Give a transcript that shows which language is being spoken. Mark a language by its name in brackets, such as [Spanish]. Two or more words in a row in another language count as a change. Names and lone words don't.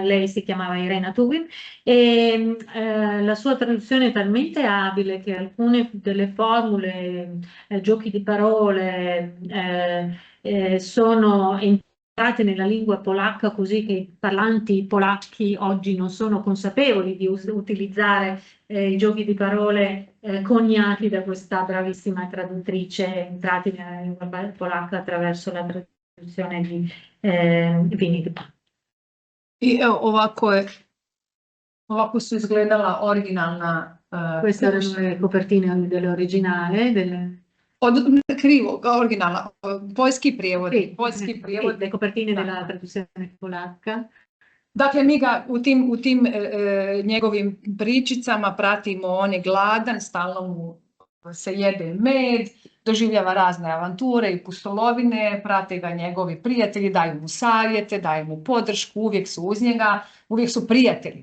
[Italian] Lei si chiamava Irena Tuvim e la sua traduzione è talmente abile che alcune delle formule, giochi di parole sono entrate nella lingua polacca, così che i parlanti polacchi oggi non sono consapevoli di utilizzare i giochi di parole coniati da questa bravissima traduttrice, entrati nella lingua polacca attraverso la traduzione di Winnie the Pooh. [Croatian] I ovako su izgledala originalna... [Italian] Queste erano le copertine dell'originale. [Croatian] Krivo, originalna, poljski prijevod. [Italian] Le copertine della traduzione polacca. [Croatian] Dakle, mi ga u tim njegovim pričicama pratimo, on je gladan, stalno mu se jede med, doživljava razne avanture i pustolovine, prate ga njegovi prijatelji, daju mu savjete, daju mu podršku, uvijek su uz njega, uvijek su prijatelji.